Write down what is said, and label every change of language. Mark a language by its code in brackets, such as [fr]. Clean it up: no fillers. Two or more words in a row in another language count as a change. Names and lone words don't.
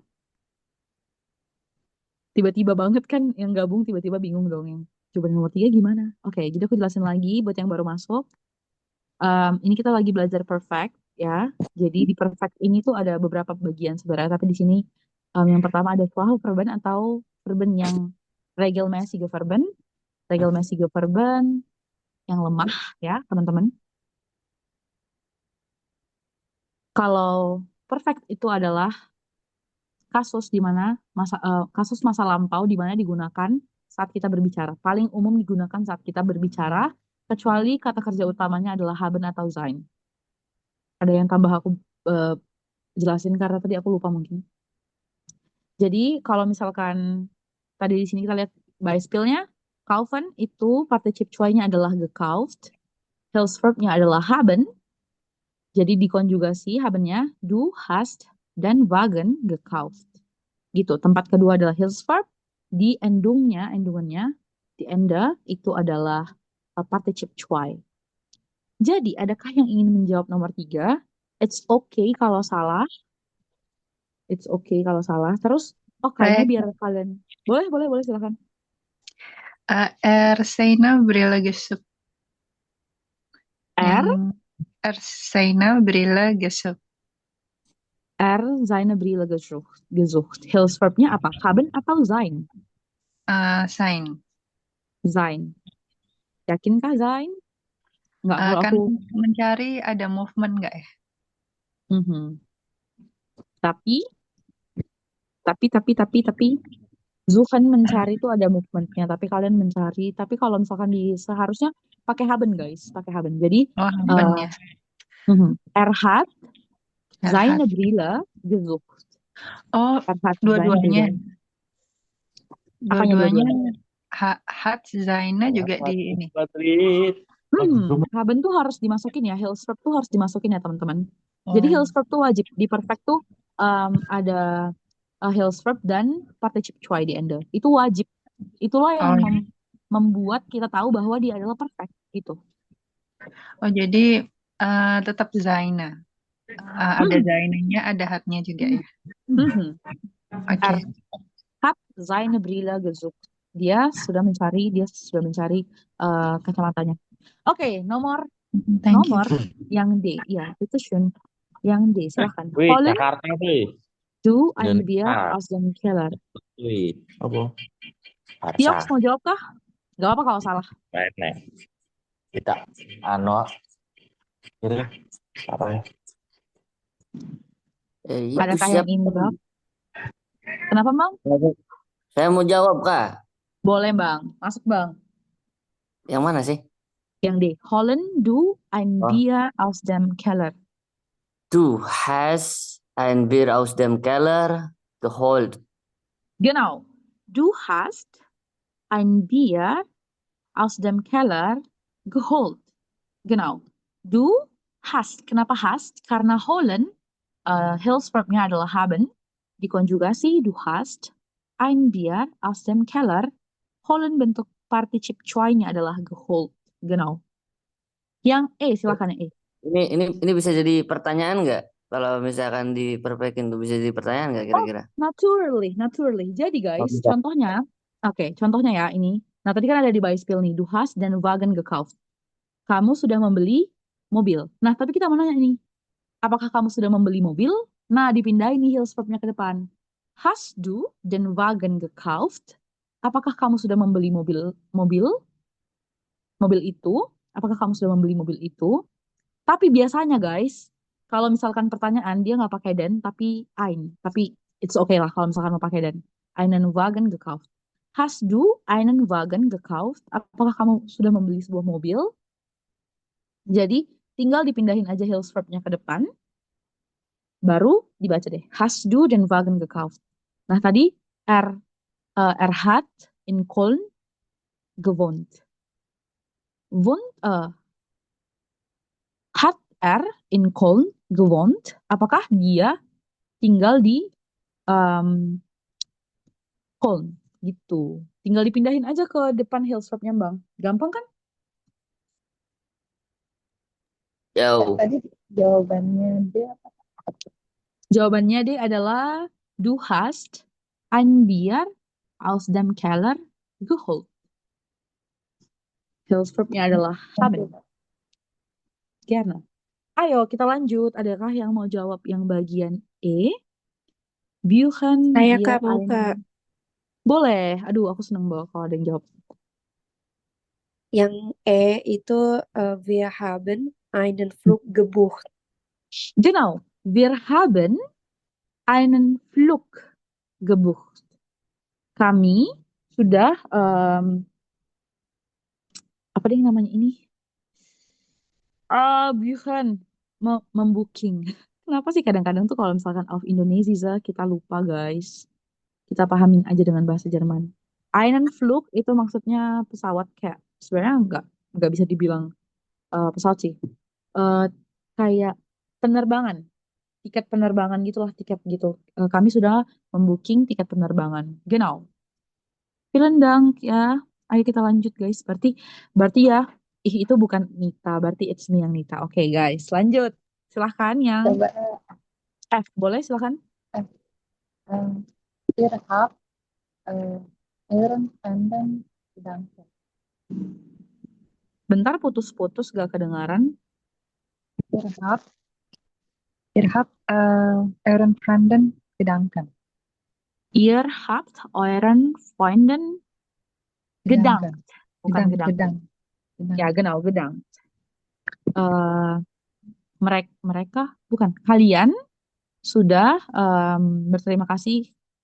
[id] Tiba-tiba banget kan yang gabung tiba-tiba bingung dong yang coba nomor 3 gimana? Oke, jadi aku jelasin lagi buat yang baru masuk. Ini kita lagi belajar perfect ya. Jadi di perfect ini tuh ada beberapa bagian sebenarnya, tapi di sini yang pertama ada suatu verben atau verben yang [de] regelmäßige verben, regelmäßige verben [id] yang lemah ya, teman-teman. Kalau perfect itu adalah kasus di mana kasus masa lampau di mana digunakan saat kita berbicara. Paling umum digunakan saat kita berbicara, kecuali kata kerja utamanya adalah haben atau sein. Ada yang tambah aku eh, jelasin karena tadi aku lupa mungkin. Jadi kalau misalkan tadi di sini kita lihat Beispielnya, kaufen itu partizip cuainya adalah gekauft, Hilfsverb-nya adalah haben, jadi dikonjugasi habennya [de] du hast dan Wagen gekauft. [id] Gitu. Tempat kedua adalah Hilfsverb, di endungannya, di ende itu adalah partizip cuai. Jadi, adakah yang ingin menjawab nomor 3? [en] It's okay [id] kalau salah. [en] It's okay [id] kalau salah. Terus, oh kayaknya Saya biar kalian... Boleh, boleh, boleh, silakan. [de] Seine Brille gesucht. R, Yang seine Brille gesucht. seine Brille gesucht. Hilfsverbnya apa? Haben atau sein? Sein. Sein. Yakinkah sein? [id] Nggak perlu Kan aku... mencari ada movement nggak ya? Mhm. Tapi, tapi, Suchen mencari itu ada movementnya, tapi kalian mencari. Tapi kalau misalkan seharusnya pakai haben guys, pakai haben. Jadi Oh, uh, habennya. [de] Er hat Erhat. seine Brille gesucht. Oh, Er hat seine [id] dua-duanya. [de] Brille. Apanya [id] Dua-duanya dua-duanya? [de] hat seine [id] juga di Madrid, ini. Madrid. Haben tuh harus dimasukin ya, Hilsverb tuh harus dimasukin ya teman-teman. Jadi Oh, Hilsverb tuh wajib di perfect tuh ada Hilsverb dan participe cuai di ende. Itu wajib. Itulah yang oh, membuat kita tahu bahwa dia adalah perfect gitu. oh jadi tetap seine. Ada Hmm. seine-nya, ada hatnya juga ya. [de] Mhm. Er [id] Oke. [de] hat seine Brille gesucht. [id] Dia sudah mencari kacamatanya. Oke, nomor [en] Thank you. [id] nomor yang D. Ya, itu schön. Yang D, silahkan. Wih, [de] Holen [id] Jakarta wih. [de] du ein Bier [id] Indonesia. [de] aus dem Keller. [id] Wih, apa? Tiox Barca. mau jawab kah? Gak apa kalau salah. Nek. Kita anu ini apa ya? Itu Adakah yang siapa? ingin jawab? Kenapa, Bang? Saya mau jawab, Kak. Boleh, Bang. Masuk, Bang. Yang mana sih? Yang D. [de] Holen du ein Oh, Bier aus dem Keller. du hast ein Bier aus dem Keller geholt. Genau. Du hast ein Bier aus dem Keller geholt. Genau. Du hast. Kenapa hast? [id] Karena holen, Hilfsverbnya adalah haben. Dikonjugasi, [de] du hast ein Bier aus dem Keller. [id] Holen bentuk partizip cuainya adalah geholt. Genau. Yang E, silakan yang E. Ini bisa jadi pertanyaan nggak? Kalau misalkan diperbaiki tuh bisa jadi pertanyaan nggak Oh, kira-kira? [en] naturally, naturally. [id] Jadi Oh, guys, bisa. contohnya, oke, contohnya ya ini. Nah, tadi kan ada di Beispiel nih, [de] du hast dan Wagen gekauft. [id] Kamu sudah membeli mobil. Nah, tapi kita mau nanya nih, apakah kamu sudah membeli mobil? Nah, dipindahin nih Hilfsverbnya ke depan. [de] Hast du den Wagen gekauft? [id] Apakah kamu sudah membeli mobil mobil itu? Apakah kamu sudah membeli mobil itu? Tapi biasanya guys, kalau misalkan pertanyaan dia nggak pakai den tapi ein. Tapi [en] it's okay [id] lah kalau misalkan mau pakai den. [de] Einen Wagen gekauft. Hast du einen Wagen gekauft? [id] Apakah kamu sudah membeli sebuah mobil? Jadi tinggal dipindahin aja Hills verbnya ke depan, baru dibaca deh. [de] Hast du den Wagen gekauft? [id] Nah, tadi [de] er hat in Köln gewohnt. Hat er in Köln gewohnt? [id] Apakah dia tinggal di Köln? Gitu. Tinggal dipindahin aja ke depan Hills verbnya, Bang. Gampang kan? Jauh. Tadi jawabannya dia apa? Jawabannya deh adalah [de] du hast ein Bier aus dem Keller geholt. [id] Hills verbnya adalah haben. Gerne. Ayo kita lanjut. Adakah yang mau jawab yang bagian E? [de] Büchen [id] Saya [de] wir [id] Kak mau Kak. [de] einen... Boleh. [id] Aduh, aku seneng banget kalau ada yang jawab. Yang E itu [de] wir haben einen Flug gebucht. Genau. Wir haben einen Flug gebucht. [id] Kami sudah apa deh namanya ini? Bukan membooking. Kenapa sih kadang-kadang tuh kalau misalkan auf Indonesia kita lupa guys. Kita pahamin aja dengan bahasa Jerman. Einen Flug itu maksudnya pesawat kayak sebenarnya nggak bisa dibilang pesawat sih. Eh, Kayak penerbangan, tiket penerbangan gitulah tiket gitu. Kami sudah membooking tiket penerbangan. [de] Genau. Vielen Dank [id] ya. Ayo kita lanjut guys. Berarti ya itu bukan Nita, berarti [en] it's me [id] yang Nita. Oke guys, lanjut. Silahkan yang Coba F, boleh silahkan. [de] ihr habt euren Freunden gedankt. [id] Bentar putus-putus gak kedengaran. [de] Ihr habt euren Freunden gedankt. Ihr habt euren Freunden gedankt. [id] Bukan gedankt. [de] Gedankt. Ya, genau, gedankt. [id] Mereka, bukan, kalian sudah berterima kasih.